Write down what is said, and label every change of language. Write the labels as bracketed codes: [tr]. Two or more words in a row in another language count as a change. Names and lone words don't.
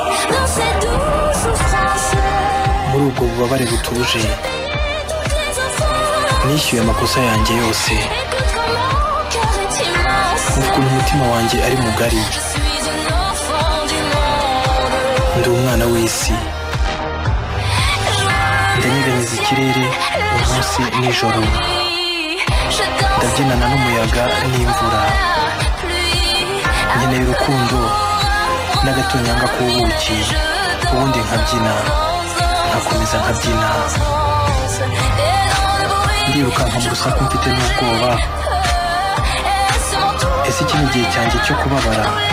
[fr] Dans ces douces souffrances, [rw] Muri ubwo bubabare butuje, [fr] toutes les offenses. [rw] nishyuye amakosa yanjye yose. [fr] Écoute comment mon cœur est immense. [rw] Umva ukuntu umutima wanjye ari mugari. [fr] Je suis une enfant du monde. [rw] Ndi umwana w'isi. Je Ndanyeganyeza ikirere, umunsi n'ijoro. [fr] Je danse [rw] Ndabyinana n'umuyaga n'imvura. [fr] avec la pluie. [rw] Nkeneye urukundo n'agatonyanga k'ubuki. Ubundi nkabyina, nkakomeza nkabyina. Ndirukanka mu rusaku mfite n'ubwoba. Ese iki ni igihe cyanjye cyo kubabara?